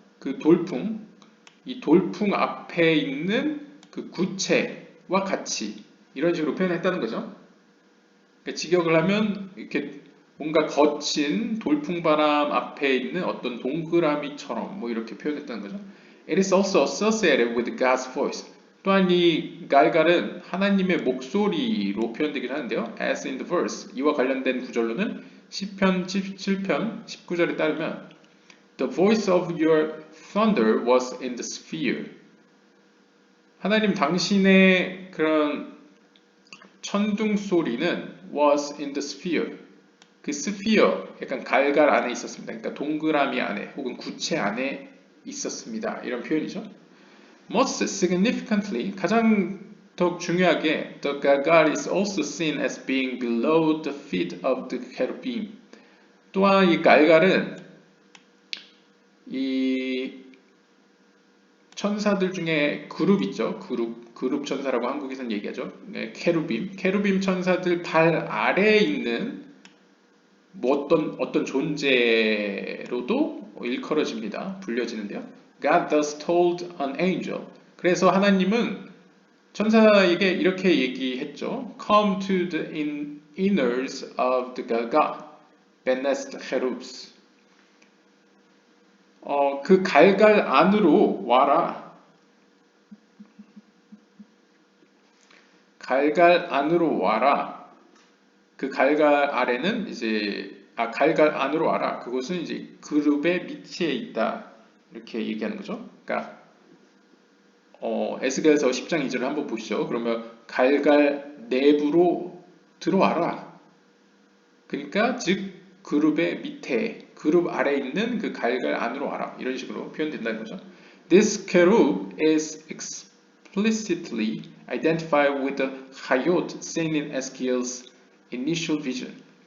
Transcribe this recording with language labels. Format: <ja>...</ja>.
<ko>그 돌풍, 이 돌풍 앞에 있는 그 구체와 같이 이런 식으로 표현했다는 거죠. 그러니까 직역을 하면 이렇게 뭔가 거친 돌풍바람 앞에 있는 어떤 동그라미처럼 뭐 이렇게 표현했다는 거죠.</ko> <en>It is also associated with God's voice.</en> <ko>또한 이 갈갈은 하나님의 목소리로 표현되기도 하는데요.</ko> <en>As in the verse.</en> <ko>이와 관련된 구절로는 시편 77편 19절에 따르면</ko> <en>The voice of your thunder was in the sphere.</en> <ko>하나님 당신의 그런 천둥 소리는</ko> <en>was in the sphere.</en> <ko>그 sphere, 약간 갈갈 안에 있었습니다. 그러니까 동그라미 안에 혹은 구체 안에 있었습니다. 이런 표현이죠.</ko> <en>Most significantly,</en> <ko>가장 더 중요하게,</ko> <en>the galgal is also seen as being below the feet of the cherubim.</en> <ko>또한 이 갈갈은 이 천사들 중에 그룹 있죠. 그룹 천사라고 한국에서는 얘기하죠. 네, 케루빔 천사들 발 아래에 있는 뭐 어떤 존재로도 일컬어집니다. 불려지는데요.</ko> <en>God thus told an angel.</en> <ko>그래서 하나님은 천사에게 이렇게 얘기했죠.</ko> <en>Come to the inners of the Galgal, beneath the cherubs.</en> <ko>그 갈갈 안으로 와라. 갈갈 안으로 와라. 그 갈갈 아래는 이제 갈갈 안으로 와라. 그것은 이제 그룹의 밑에 있다. 이렇게 얘기하는 거죠. 그러니까 에스겔서 10장 2절을 한번 보시죠. 그러면 갈갈 내부로 들어와라. 그러니까 즉 그룹의 밑에, 그룹 아래에 있는 그 갈갈 안으로 와라. 이런 식으로 표현된다는 거죠.</ko> <en>This cherub is explicitly identified with the Hayot seen in Ezekiel's initial vision.</en>